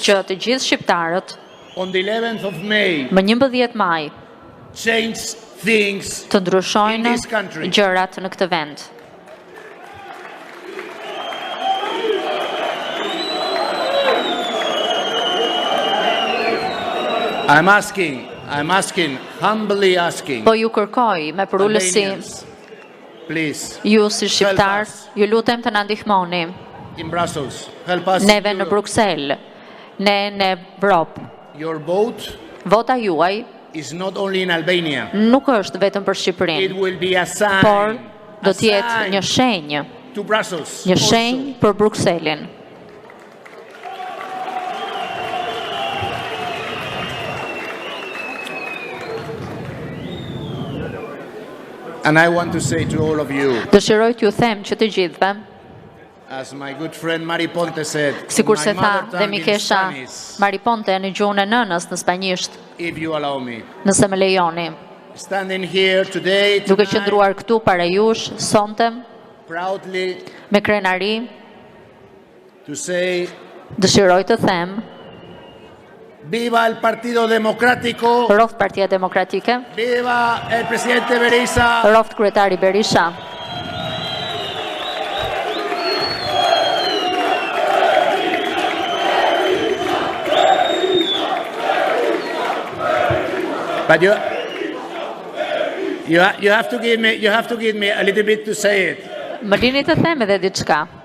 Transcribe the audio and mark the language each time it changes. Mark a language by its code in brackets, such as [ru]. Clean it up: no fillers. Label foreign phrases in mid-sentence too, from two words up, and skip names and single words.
[sq] që të gjithë shqiptarët [en] on the 11th of May [sq] më 11 maj [en] change things [sq] të [en] in [sq] ndryshojnë [en] this country. [sq] gjërat në këtë vend. [en] I'm asking, humbly asking, [sq] Po ju kërkoj me përullësi, [en] Albanians, please, [sq] ju si shqiptar, [en] Help us. [sq] ju lutem të na ndihmoni. [en] in Brussels, help us. [sq] Neve [en] in [sq] në [en] Europe. [sq] Bruksel, ne në Evropë. [en] Your vote [sq] Vota juaj [en] is not only in Albania. [sq] nuk është vetëm për [en] It [sq] Shqipërinë, [en] will be a sign, [sq] por do [en] a [sq] të jetë [en] sign [sq] një shenjë, [en] to Brussels. [sq] një [en] also. [sq] shenjë për Brukselin. [en] And I want to say to all of you, [sq] Dëshiroj t'ju them që të gjithëve, [en] as my good friend Mari Ponte said, [sq] sikur [en] in [sq] se [en] my [sq] tha [en] mother [sq] dhe [en] tongue in [sq] Mikesha [en] Spanish, [sq] Mariponte në gjuhën e nënës në spanjisht, [en] if you allow me. [sq] nëse më lejoni. [en] Standing here today, [sq] Duke [en] tonight, [sq] qëndruar këtu para jush, sonte, [en] proudly [sq] me krenari, [en] to say, [sq] dëshiroj të them, [es] viva el Partido Democrático, [sq] roft Partia Demokratike, [es] viva el presidente Berisha, [sq] roft kryetari Berisha. [en] but you have to give me a little bit to say it. [sq] Më lini të them edhe diçka.